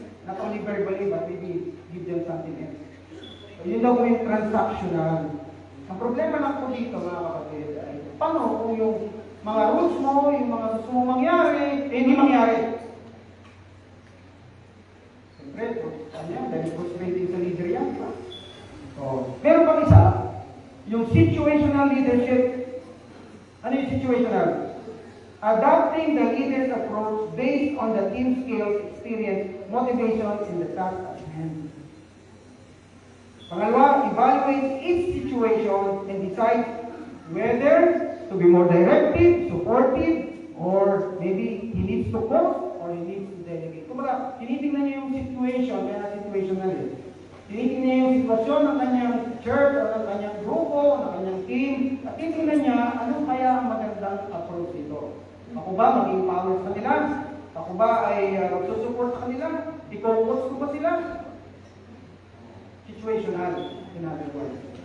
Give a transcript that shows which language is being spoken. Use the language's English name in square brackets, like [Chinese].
[English] Not only verbally, but maybe give them something else. [Filipino] So, yun daw yung transactional. Ang problema lang po dito, mga kapatid, ay paano kung yung mga rules mo, yung mga gusto mo mangyari, hindi mangyari. Siyempre, dahil frustrating sa leader yan. Meron pang isa, Yung situational leadership, ano yung situational? [English] Adopting the leader's approach based on the team skills, experience, motivation, and the task at hand. Pangalawa, evaluate each situation and decide whether to be more directive, supportive, or maybe he needs to coach or he needs to delegate. [Filipino] Kumbaga, tinitingnan niya yung situation, kaya situational eh. Tinitingnan niya yung sitwasyon ng kanyang church o ng kanyang grupo, ng kanyang team, at titingnan niya ano kaya ang magandang approach dito. Ako ba maging power sa kanila? Ako ba ay magsusupport sa kanila? I-coach ko ba sila? [English] Situational, in other words.